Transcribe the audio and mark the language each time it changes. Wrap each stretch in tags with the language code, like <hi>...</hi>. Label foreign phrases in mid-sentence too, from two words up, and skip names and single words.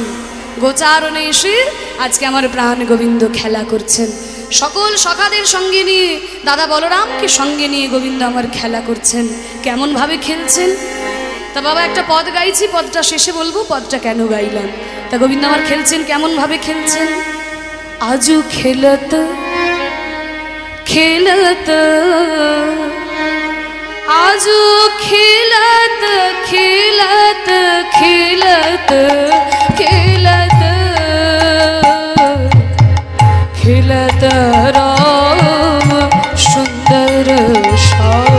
<bn>গোচারণে এসে আজকে আমার প্রাণ গোবিন্দ খেলা করছেন। সকল সখাদের সঙ্গে নিয়ে দাদা বলরামকে সঙ্গে নিয়ে গোবিন্দ আমার খেলা করছেন। কেমন ভাবে খেলছেন তা বাবা একটা পদ গাইছি, পদটা শেষে বলবো পদটা কেন গাইলাম। তা গোবিন্দ আমার খেলছেন কেমন ভাবে খেলছেন।</bn> <hi>आजु खेलत खेलत आजू खेलत खेलत खेलत खेलत खेलत राम सुंदर श्याम</hi>